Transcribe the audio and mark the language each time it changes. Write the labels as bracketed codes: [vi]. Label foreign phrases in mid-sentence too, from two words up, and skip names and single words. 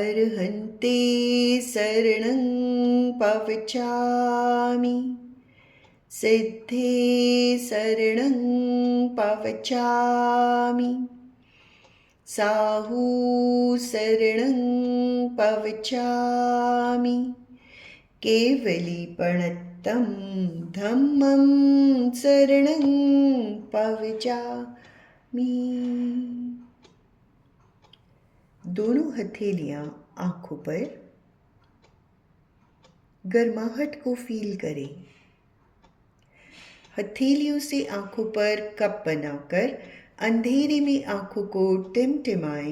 [pra] अर्हन्ते शरणं पवचामि, सिद्धे शरणं पवचामि साहू शरणं पवचामि केवलीपणत्तं धम्मं शरणं पवचामि। [hi] दोनों हथेलियां आंखों पर, गर्माहट को फील करें। हथेलियों से आंखों पर कप बनाकर अंधेरे में आंखों को टिमटिमाएं।